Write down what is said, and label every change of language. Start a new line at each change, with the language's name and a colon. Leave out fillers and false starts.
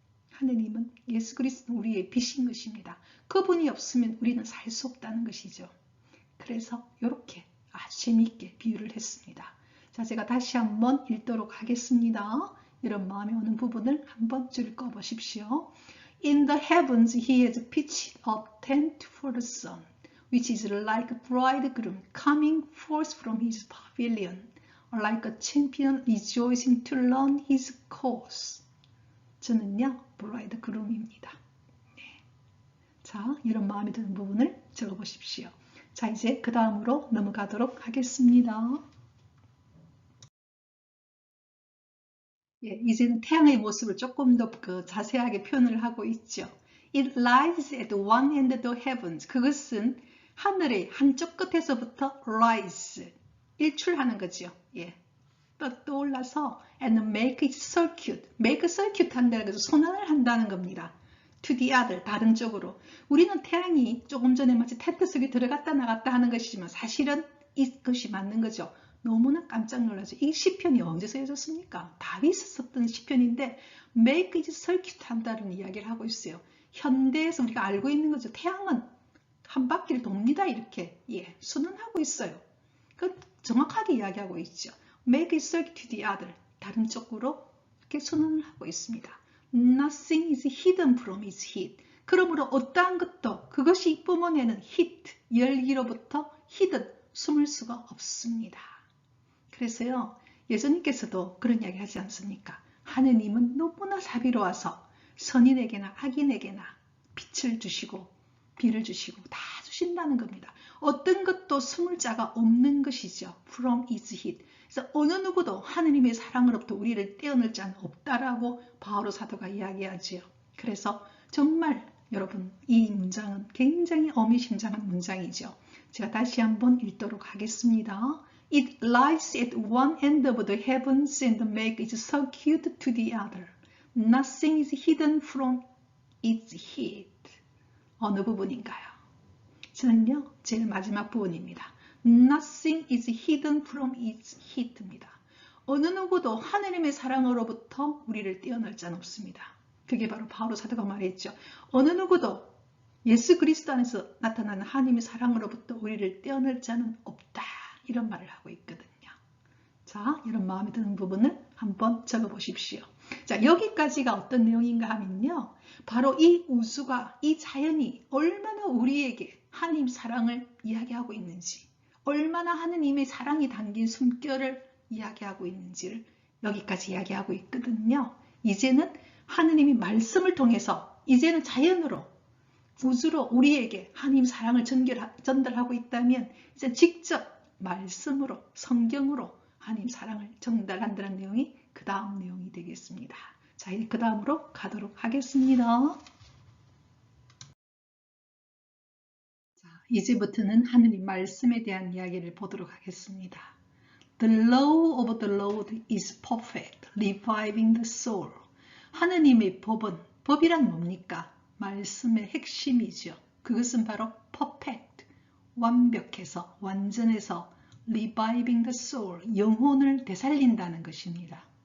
Korean: 하느님은 예수 그리스도 우리의 빛인 것입니다. 그분이 없으면 우리는 살 수 없다는 것이죠. 그래서 이렇게 아주 재미있게 비유를 했습니다. 자, 제가 다시 한번 읽도록 하겠습니다. 여러분 마음에 오는 부분을 한번 줄 꺼보십시오.
English: In the heavens he has pitched a tent for the sun, which is like a bridegroom coming forth from his pavilion, like a champion rejoicing to learn his course.
Korean: 저는요, bridegroom입니다. 네. 자, 이런 마음에 드는 부분을 적어보십시오. 자, 이제 그 다음으로 넘어가도록 하겠습니다. 예, 이제는 태양의 모습을 조금 더 자세하게 표현을 하고 있죠.
English: It lies at one end of the heavens.
Korean: 그것은 하늘의 한쪽 끝에서부터
English: rise,
Korean: 일출하는 거죠. 예. 떠올라서
English: and make it circuit. make circuit
Korean: 한다는 것은 순환을 한다는 겁니다.
English: to the other,
Korean: 다른 쪽으로. 우리는 태양이 조금 전에 마치 텐트 속에 들어갔다 나갔다 하는 것이지만 사실은 이것이 맞는 거죠. 너무나 깜짝 놀라죠. 이 시편이 언제 쓰여졌습니까? 다윗이 썼던 시편인데
English: make it circuit
Korean: 한다는 이야기를 하고 있어요. 현대에서 우리가 알고 있는 거죠. 태양은 한 바퀴를 돕니다. 이렇게 순환하고 있어요. 그 정확하게 이야기하고 있죠.
English: make it circuit to the other,
Korean: 다른 쪽으로 이렇게 순환을 하고 있습니다.
English: Nothing is hidden from its heat.
Korean: 그러므로 어떠한 것도 그것이 뿜어내는 heat, 열기로부터 hidden, 숨을 수가 없습니다. 그래서요, 예수님께서도 그런 이야기 하지 않습니까? 하느님은 너무나 자비로워서 선인에게나 악인에게나 빛을 주시고 비를 주시고 다 주신다는 겁니다. 어떤 것도 숨을 자가 없는 것이죠.
English: From its heat.
Korean: 그래서 어느 누구도 하느님의 사랑으로부터 우리를 떼어낼 자는 없다라고 바오로 사도가 이야기하지요. 그래서 정말 여러분 이 문장은 굉장히 어미심장한 문장이죠. 제가 다시 한번 읽도록 하겠습니다.
English: It lies at one end of the heavens and makes its circuit to the other. Nothing is hidden from its heat.
Korean: 어느 부분인가요? 저는요, 제일 마지막 부분입니다.
English: Nothing is hidden from its heat
Korean: 입니다. 어느 누구도 하느님의 사랑으로부터 우리를 떼어낼 자는 없습니다. 그게 바로 바오로 사도가 말했죠. 어느 누구도 예수 그리스도 안에서 나타나는 하나님의 사랑으로부터 우리를 떼어낼 자는 없다. 이런 말을 하고 있거든요. 자, 이런 마음에 드는 부분을 한번 적어보십시오. 자, 여기까지가 어떤 내용인가 하면요. 바로 이 우주가, 이 자연이 얼마나 우리에게 하나님 사랑을 이야기하고 있는지, 얼마나 하느님의 사랑이 담긴 숨결을 이야기하고 있는지를 여기까지 이야기하고 있거든요. 이제는 하느님이 말씀을 통해서 이제는 자연으로, 우주로 우리에게 하나님 사랑을 전달하고 있다면 이제 직접 말씀으로, 성경으로 하나님 사랑을 전달한다는 내용이 그 다음 내용이 되겠습니다. 자, 이제 그 다음으로 가도록 하겠습니다. 자, 이제부터는 하느님 말씀에 대한 이야기를 보도록 하겠습니다.
English: The law of the Lord is perfect, reviving the soul.
Korean: 하느님의 법이란 뭡니까? 말씀의 핵심이죠. 그것은 바로 perfect, 완벽해서, 완전해서
English: reviving the soul,
Korean: 영혼을 되살린다는 것입니다.